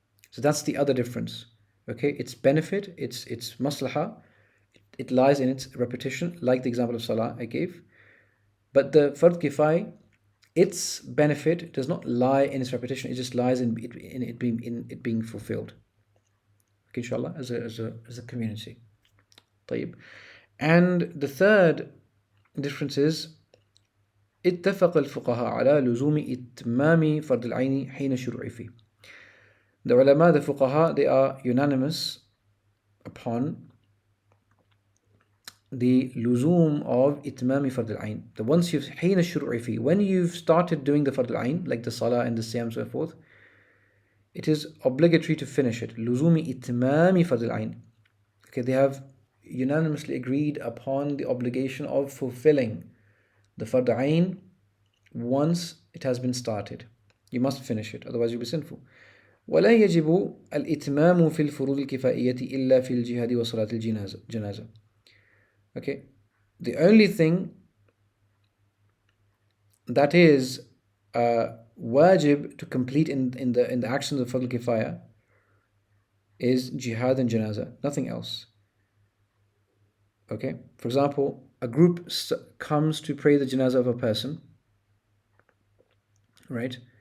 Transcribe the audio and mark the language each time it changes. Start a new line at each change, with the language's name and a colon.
English: So that's the other difference. Okay, its benefit, its maslaha, it lies in its repetition, like the example of salah I gave. But the fard kifaya, its benefit does not lie in its repetition; it just lies in it being fulfilled. Okay, inshallah, as a community.
Arabic: طيب.
English: And the third difference is
Arabic: اتفق الفقهاء على لزوم إتمام فرض العين حين الشروع فيه.
English: The ulama, the fuqaha, they are unanimous upon the luzum of itmami fard al-ayn. The once you've
Arabic: حين الشروع فيه,
English: when you've started doing the fard al-ayn, like the salah and the siyam, so forth, it is obligatory to finish it.
Arabic: لزوم إتمام فرض العين.
English: Okay, they have unanimously agreed upon the obligation of fulfilling the fard al-ayn once it has been started. You must finish it, otherwise you'll be sinful.
Arabic: ولا يجب الإتمام في الفروض الكفائية إلا في الجهاد وصلاة الجنازة.
English: Okay, the only thing that is wajib to complete in the actions of fard kifaya is jihad and janaza, nothing else. Okay, for example, a group comes to pray the janaza of a person, right?